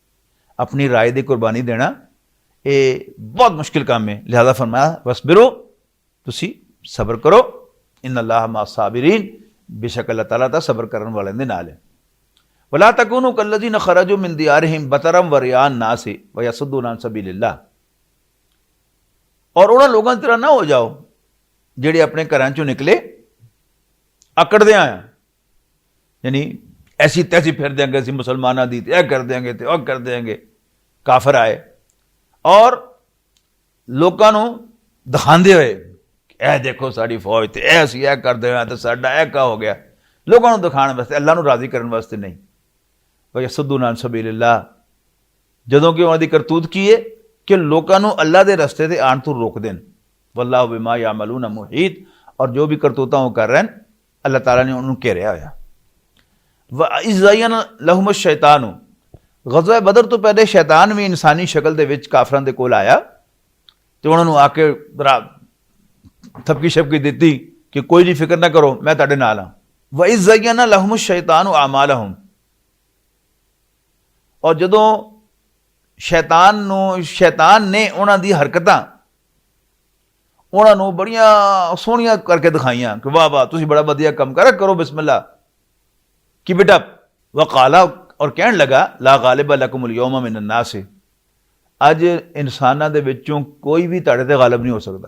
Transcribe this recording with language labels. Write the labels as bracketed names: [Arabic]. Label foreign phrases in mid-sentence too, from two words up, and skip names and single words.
[Punjabi] ਆਪਣੀ ਰਾਏ ਦੀ ਕੁਰਬਾਨੀ ਦੇਣਾ ਇਹ ਬਹੁਤ ਮੁਸ਼ਕਿਲ ਕੰਮ ਹੈ। ਲਿਹਾਜ਼ਾ ਫਰਮਾਇਆ ਵਸਬਿਰੂ, ਤੁਸੀਂ ਸਬਰ ਕਰੋ, [Arabic] إن الله مع الصابرين, [Punjabi] ਬੇਸ਼ੱਕ ਅੱਲਾਹ ਤਾਲਾ ਤਾਂ ਸਬਰ ਕਰਨ ਵਾਲਿਆਂ ਦੇ ਨਾਲ ਹੈ। [Arabic] ولا تكونوا كالذين خرجوا من ديارهم بطرا ورئاء الناس ويصدون عن سبيل الله, [Punjabi] और ਉਹਨਾਂ ਲੋਕਾਂ ਦੀ ਤਰ੍ਹਾਂ ਨਾ ਹੋ ਜਾਓ ਜਿਹੜੇ ਆਪਣੇ ਘਰਾਂ ਚੋਂ ਨਿਕਲੇ ਅਕੜਦੇ ਆ, ਯਾਨੀ ਐਸੀ ਤੈਸੀ ਫਿਰ ਦੇंगे ਅਸੀਂ ਮੁਸਲਮਾਨਾਂ ਦੀ, ਤੇ ਇਹ ਕਰ ਦੇंगे ਤੇ ਉਹ ਕਰ ਦੇंगे। ਕਾਫਰ ਆਏ ਔਰ ਲੋਕਾਂ ਨੂੰ ਦਿਖਾਉਂਦੇ ਹੋਏ ਇਹ ਦੇਖੋ ਸਾਡੀ ਫੌਜ ਤੇ ਇਹ ਅਸੀਂ ਇਹ ਕਰਦੇ ਹਾਂ ਤੇ ਸਾਡਾ ਇਹ ਕਾ ਹੋ ਗਿਆ, ਲੋਕਾਂ ਨੂੰ ਦਿਖਾਉਣ ਵਾਸਤੇ, ਅੱਲਾਹ ਨੂੰ ਰਾਜ਼ੀ ਕਰਨ ਵਾਸਤੇ ਨਹੀਂ। [Arabic] يصدون عن سبيل الله, [Punjabi] ਜਦੋਂ ਕਿ ਉਹਨਾਂ ਦੀ ਕਰਤੂਤ ਕੀ ਹੈ ਕਿ ਲੋਕਾਂ ਨੂੰ ਅੱਲਾਹ ਦੇ ਰਸਤੇ ਤੇ ਆਉਣ ਤੋਂ ਰੋਕਦੇ ਨੇ। [Arabic] والله بما يعملون محيط, [Punjabi] ਔਰ ਜੋ ਵੀ ਕਰਤੂਤਾਂ ਉਹ ਕਰ ਰਹੇ ਨੇ ਅੱਲਾਹ ਤਾਲਾ ਨੇ ਉਹਨੂੰ ਘੇਰਿਆ ਹੋਇਆ। [Arabic] وإذ زين لهم الشيطان, [Punjabi] ग़ज़वा बदर ਤੋਂ ਪਹਿਲੇ ਸ਼ੈਤਾਨ ਵੀ ਇਨਸਾਨੀ ਸ਼ਕਲ ਦੇ ਵਿੱਚ ਕਾਫਰਾਂ ਦੇ ਕੋਲ ਆਇਆ ਤੇ ਉਹਨਾਂ ਨੂੰ ਆ ਕੇ ਥਪਕੀ ਛਪਕੀ ਦਿੱਤੀ ਕਿ ਕੋਈ ਨਹੀਂ ਫਿਕਰ ਨਾ ਕਰੋ, ਮੈਂ ਤੁਹਾਡੇ ਨਾਲ ਹਾਂ। [Arabic] وإذ زين لهم الشيطان أعمالهم, [Punjabi] ਔਰ ਜਦੋਂ ਸ਼ੈਤਾਨ ਨੇ ਉਹਨਾਂ ਦੀ ਹਰਕਤਾਂ ਉਹਨਾਂ ਨੂੰ ਬੜੀਆਂ ਸੋਹਣੀਆਂ ਕਰਕੇ ਦਿਖਾਈਆਂ ਕਿ ਵਾਹ ਵਾਹ ਤੁਸੀਂ ਬੜਾ ਵਧੀਆ ਕੰਮ ਕਰੋ ਬਿਸਮਿਲ੍ਲਾ, ਕਿ ਬੇਟਾ ਵਕਾਲਾ, ਔਰ ਕਹਿਣ ਲੱਗਾ [Arabic] لا غالب لكم اليوم من الناس, [Punjabi] ਅੱਜ ਇਨਸਾਨਾਂ ਦੇ ਵਿੱਚੋਂ ਕੋਈ ਵੀ ਤੁਹਾਡੇ ਤੇ ਗਾਲਿਬ ਨਹੀਂ ਹੋ ਸਕਦਾ।